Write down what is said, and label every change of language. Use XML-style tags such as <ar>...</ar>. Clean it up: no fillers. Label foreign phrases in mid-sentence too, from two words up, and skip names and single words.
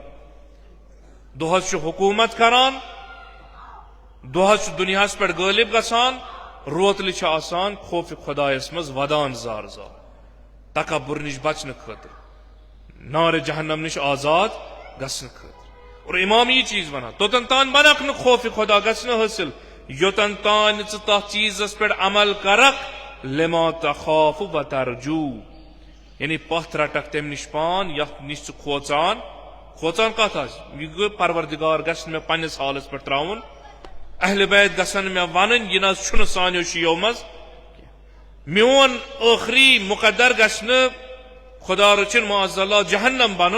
<ks>دۄہس چھُ حکوٗمت کران، دۄہس چھُ دُنیاہس پٮ۪ٹھ غٲلب گژھان، روتلہِ چھِ آسان خوفِ خدایس منٛز ودان زار زار تکبر نِش بچنہٕ خٲطرٕ، نارِ جہنم نِش آزاد گژھنہٕ خٲطرٕ. اور امام یہ چیز ونان توٚتن تانۍ بنکھ نہٕ خوفِ خدا گژھِ نہٕ حٲصِل یوٚتن تانۍ ژٕ تتھ چیٖزس پٮ۪ٹھ عمل کرکھ</ks> <ar>لما تخاف و ترجو،</ar> <ks>یعنی پتھ رٹکھ تمہِ نِش پان یتھ نِش ژٕ کھوژان کتھ آسہِ. یہِ گوٚو پروردگار گژھِ نہٕ مےٚ پننِس حالس پٮ۪ٹھ تراوُن، اہلِ بیت گژھن نہٕ مےٚ ونٕنۍ یہِ نہ حظ چھُنہٕ سانیو شِیو منٛز، میون ٲخری مقدر گژھِ نہٕ خدا رٔچھِنۍ</ks> <ar>معاذ اللہ</ar> <ks>جہنم بنُن.</ks>